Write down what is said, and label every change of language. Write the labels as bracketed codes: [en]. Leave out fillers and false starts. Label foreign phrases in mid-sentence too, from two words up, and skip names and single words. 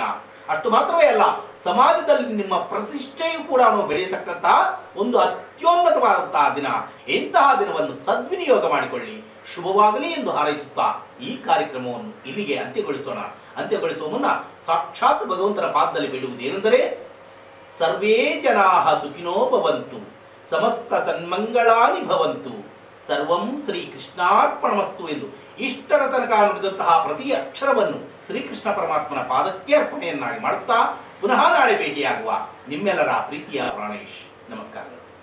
[kn] ಅಷ್ಟು ಮಾತ್ರವೇ ಅಲ್ಲ, ಸಮಾಜದಲ್ಲಿ ನಿಮ್ಮ ಪ್ರತಿಷ್ಠೆಯೂ ಕೂಡ ಬೆಳೆಯತಕ್ಕಂತಹ ಒಂದು ಅತ್ಯುನ್ನತವಾದಂತಹ ದಿನ. ಇಂತಹ ದಿನವನ್ನು ಸದ್ವಿನಿಯೋಗ ಮಾಡಿಕೊಳ್ಳಿ. ಶುಭವಾಗಲಿ ಎಂದು ಹಾರೈಸುತ್ತಾ ಈ ಕಾರ್ಯಕ್ರಮವನ್ನು ಇಲ್ಲಿಗೆ ಅಂತ್ಯಗೊಳಿಸುವ ಮುನ್ನ ಸಾಕ್ಷಾತ್ ಭಗವಂತನ ಪಾದದಲ್ಲಿ ಬೇಡುವುದೇನೆಂದರೆ [sa] ಸರ್ವೇ ಜನಾಃ ಸುಖಿನೋ ಭವಂತು, ಸಮಸ್ತ ಸನ್ಮಂಗಳಾನಿ ಭವಂತು, ಸರ್ವಂ ಶ್ರೀ ಕೃಷ್ಣಾರ್ಪಣಮಸ್ತು [kn] ಎಂದು ಇಷ್ಟರ ತನಕ ನುಡಿದಂತಹ ಪ್ರತಿ ಅಕ್ಷರವನ್ನು ಶ್ರೀಕೃಷ್ಣ ಪರಮಾತ್ಮನ ಪಾದಕ್ಕೆ ಅರ್ಪಣೆಯನ್ನಾಗಿ ಮಾಡುತ್ತಾ ಪುನಃ ನಾಳೆ ಭೇಟಿಯಾಗುವ ನಿಮ್ಮೆಲ್ಲರ ಪ್ರೀತಿಯ ಪ್ರಾಣೇಶ್. ನಮಸ್ಕಾರ.